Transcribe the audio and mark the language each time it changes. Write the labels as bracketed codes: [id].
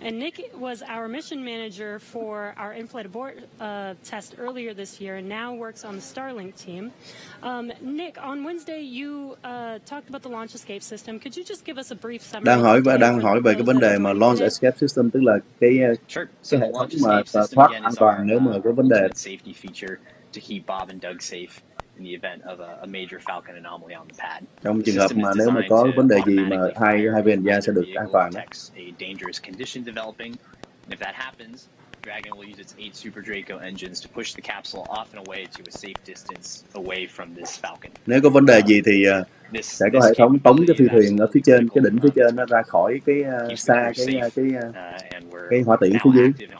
[en] And Nick was our mission manager for our in-flight abort test earlier this year and now works on the Starlink team. Nick, on Wednesday you talked about the launch escape system. Could you just give us a brief summary? [vi] Đang hỏi về cái vấn đề mà [en] launch escape system, [vi] tức là cái hệ thống mà thoát an toàn nếu mà có vấn đề. [en] Safety feature to keep Bob and Doug safe in the event of a major Falcon anomaly on the pad. [vi] Trong trường hợp mà nếu mà có vấn đề gì mà hai phi hành gia sẽ được an toàn. [en] A dangerous condition developing. And if that happens, Dragon will use its 8 Super Draco engines to push the capsule off and away to a safe distance away from this Falcon. [vi] Nếu có vấn đề gì thì sẽ có hệ thống tống cái phi thuyền ở phía trên, cái đỉnh phía trên nó ra khỏi cái xa cái hỏa tiễn phía dưới.